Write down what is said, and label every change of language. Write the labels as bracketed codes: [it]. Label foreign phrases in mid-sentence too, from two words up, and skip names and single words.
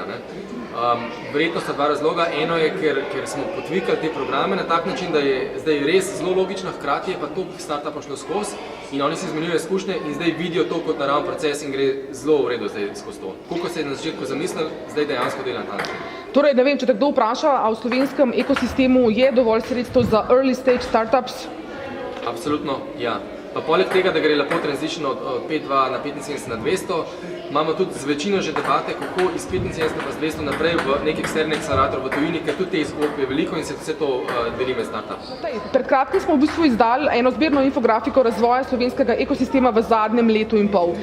[sl] Verjetno sta dva razloga. Eno je, ker smo potvikali te programe na tak način, da je zdaj res zelo logično, hkrati je pa toliko startupov šlo skozi in oni se izmenjujejo izkušnje in zdaj vidijo to kot naraven proces in gre zelo v redu zdaj skozi to. Koliko se je na začetku zamislil, zdaj dejansko dela na ta način. Torej, ne vem, če te kdo vpraša, a v slovenskem ekosistemu je dovolj sredstev za [en] early stage startups? [sl] Absolutno, ja. Pa poleg tega, da gre lepo transition od 5.2 na 75 na 200, imamo tudi z večino že debate, kako iz 75 pa z 200 naprej v nek eksterni akcelerator v tujini, ker tudi te izklopi je veliko in se vse to deli med startups. Pred kratkim smo v bistvu izdali eno zbirno infografiko razvoja slovenskega ekosistema v zadnjem letu in pol.